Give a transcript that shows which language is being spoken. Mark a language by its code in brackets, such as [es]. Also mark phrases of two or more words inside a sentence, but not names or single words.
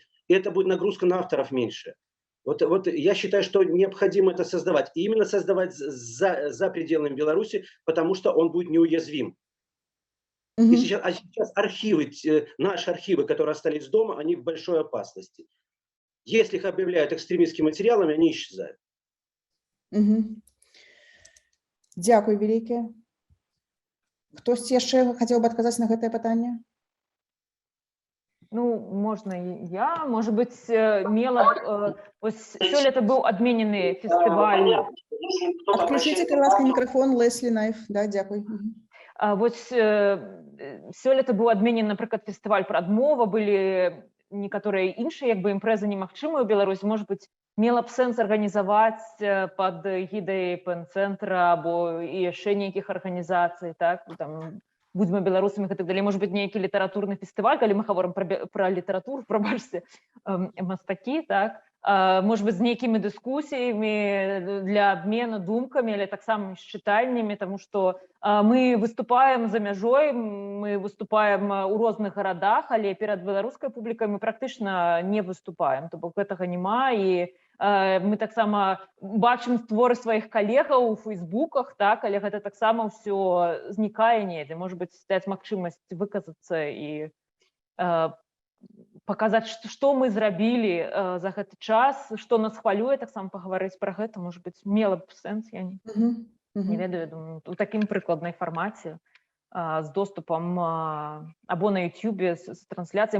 [ru] И это будет нагрузка на авторов меньше. Вот я считаю, что необходимо это создавать. И именно создавать за пределами Беларуси, потому что он будет неуязвим. И сейчас архивы, наши архивы, которые остались дома, они в большой опасности. Если их объявляют экстремистскими материалами, они исчезают. [be] Дякую вялікае. Хтось яшчэ хацеў бы адказаць на гэтае пытанне? Ну, [ru] можно и я. Может быть, [be] сёлета быў адменены фестываль. Отключите, калі ласка, мікрафон, Леслі Найф. Да, дзякуй. Вось сёлета быў адменены, напрыклад, фестываль прадмова, былі некаторыя іншыя імпрэзы немагчымыя ў Беларусі. [ru] Может быть, [be] мела б сэнс арганізаваць пад гідай ПН-цэнтра або і яшчэ нейкіх арганізацый, так, там, будьмо беларусамі і так далей. [ru] Может быть, [be] нейкі літаратурны фестываль, калі мы гаворым пра літаратуру, прабачце, мастакі, [ru] так, может быть, [be] з нейкімі дыскусіямі для абмену думкамі, але таксама з чытальнямі, таму што мы выступаем за мяжой, мы выступаем у розных гарадах, але перад беларускай публікай мы практычна не выступаем, то бок гэтага няма, і мы таксама бачым творы сваіх калегаў у фейсбуках, так, але гэта таксама ўсё знікае недзе. [ru] Может быть, [be] стаць магчымасць выказацца і паказаць, што мы зрабілі за гэты час, што нас хвалюе, таксама пагаварыць пра гэта, можа быць, мела б сэнс, я не ведаю, думаю, у такім прыкладнай фармаце, з доступам або на YouTube з трансляцыяй.